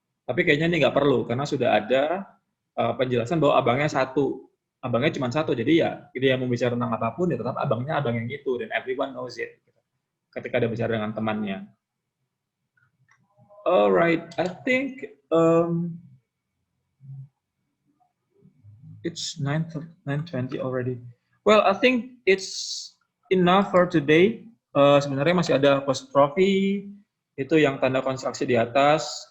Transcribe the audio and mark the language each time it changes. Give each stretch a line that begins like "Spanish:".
Indonesian: Tapi kayaknya ini nggak perlu karena sudah ada penjelasan bahwa abangnya 1. Abangnya cuma 1, jadi ya dia mau bicara tentang apapun ya tetap abangnya abang yang itu dan
English: everyone knows it.
Indonesian: Ketika dia bicara dengan temannya.
English: Alright, I think it's 9:20 already. Well, I think it's enough for today.
Indonesian: Sebenarnya masih ada apostrophe, itu yang tanda konstruksi di atas.